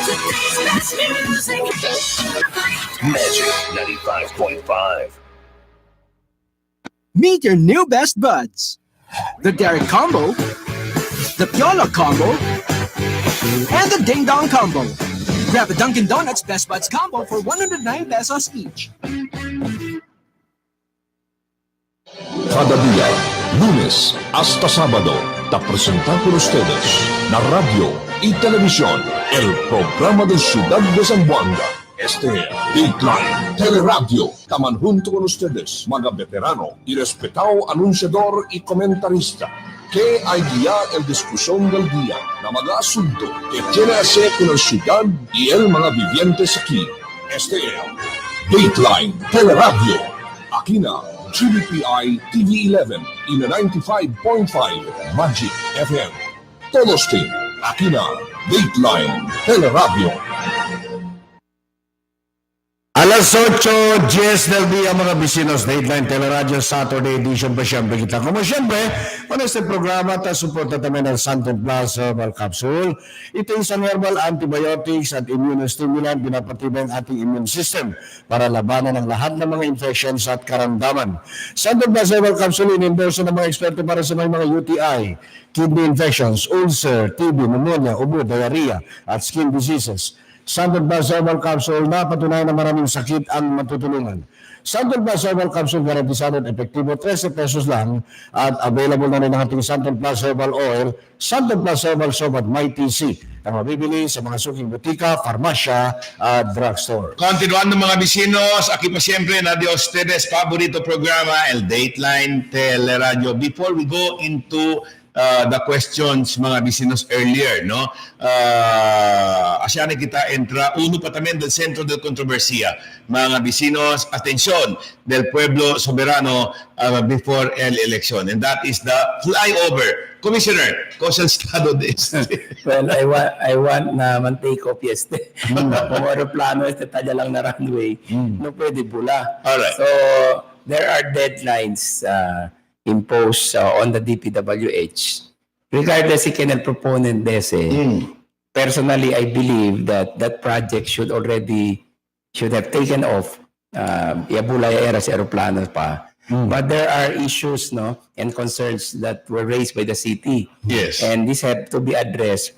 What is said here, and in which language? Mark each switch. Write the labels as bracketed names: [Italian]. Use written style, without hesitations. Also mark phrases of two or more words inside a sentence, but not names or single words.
[English] Magic 95.5. Meet your new best buds. The Derek Combo, the Piola Combo, and the Ding Dong Combo. Grab a Dunkin' Donuts Best Buds Combo for 109 pesos each. [Chavacano] Cada día, lunes hasta sábado, te presentan con ustedes la radio y televisión, el programa de Ciudad de San Juan. Dateline Teleradyo. Taman junto con ustedes, mga veterano y respetado anunciador y comentarista, que hay guía el discusión del día na mga asunto que tiene que hacer con la ciudad y el mga vivientes aquí. Dateline Teleradyo. Aquí na GBPI TV11 y na 95.5 Magic FM. Todos team, aquí na Dateline Teleradyo. Alas 8:10 del día mga bisinos, Dateline Teleradyo Saturday edition pa siyempre kita. Como siyempre, con este programa ta suporta también ang Santon Plus Herbal Capsule. [Filipino] Ito isang herbal antibiotics at immunostimulant, pinapatibay ang ating immune system para labanan ang lahat ng mga infections at karamdaman. Santon Plus Herbal Capsule in-endorse ng mga eksperto para sa mga UTI, kidney infections, ulcer, TB, pneumonia, ubo, diarrhea at skin diseases. Santon Plus Herbal Capsule na patunay na maraming sakit ang matutulungan. Santon Plus Herbal Capsule garantisado at epektibo, 13 pesos lang, at available na rin ang ating Santon Plus Herbal Oil, Santon Plus Herbal Soap at MyTC na mabibili sa mga suking butika, farmasya at drugstore. [Chavacano] Continuando mga bisinos, aquí pa siempre na de ustedes favorito programa, el Dateline Teleradyo. [English] Before we go into the questions [Chavacano] mga bisinos [English] earlier, no? [Chavacano] Asyane kita entra uno pa también del centro de controversia. Mga bisinos, atención del pueblo soberano before el election. [English] And that is the flyover. Commissioner, [Chavacano] cosa el estado de este? [English] Well, I want [Chavacano] na man-take off este. Kung aeroplano este talla lang na runway, no pwede pula. [English] Alright. So, there are deadlines imposed on the DPWH. [Chavacano] Regardless si Kenel proponent dese, [English] personally, I believe that that project should have taken off. [Chavacano] Iabulay era sa aeroplano pa. [English] But there are issues, no, and concerns that were raised by the city. Yes. And this had to be addressed.